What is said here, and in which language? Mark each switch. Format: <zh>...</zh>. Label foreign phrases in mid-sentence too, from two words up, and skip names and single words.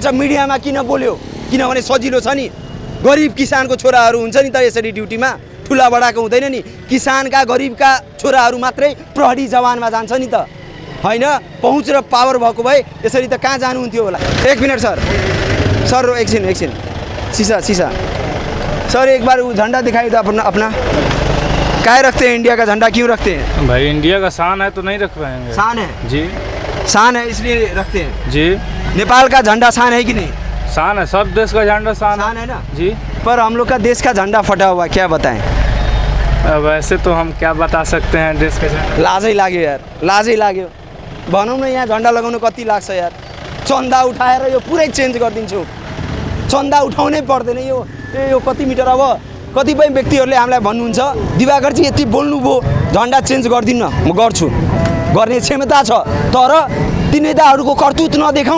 <ne>मिडियामा किन बोल्यो? किनभने सजिलो छ नि। गरिब किसानको छोराहरू हुन्छ नि त यसरी ड्युटीमा, ठुला बडाको हुँदैन नि। किसानका गरिबका छोराहरू मात्रै प्रहरी जवानमा जान्छ नि त, होइन? पहुँच र पावर भएको भए यसरी त कहाँ जानुहुन्थ्यो होला।</ne> <hi>एक मिनट सर, सर एकछिन शीशा सर, एक बार वो झंडा दिखाई दो अपना। काय रखते हैं इंडिया का झंडा, क्यों रखते हैं? भाई इंडिया का शान है तो नहीं रख पाएंगे। शान है जी, शान है इसलिए रखते हैं जी। नेपाल का झंडा शान है कि नहीं? शान है, सब देश का झंडा शान है ना जी। पर हम लोग का देश का झंडा फटा हुआ, क्या बताएं? अब ऐसे तो हम क्या बता सकते हैं देश का झंडा।</hi> <ne>लाजै लाग्यो यार, लाजै लाग्यो। भनौँ न यहाँ झन्डा लगाउनु कति लाग्छ यार? चन्दा उठाएर यो पुरै चेन्ज गरिदिन्छु। चन्दा उठाउनै पर्दैन। यो कति मिटर? अब कतिपय व्यक्तिहरूले हामीलाई भन्नुहुन्छ दिवाकरजी यति बोल्नुभयो, झन्डा चेन्ज गरिदिन्न। म गर्छु, गर्ने क्षमता छ, तर ती नेताहरूको करतुत नदेखाउँ।</ne>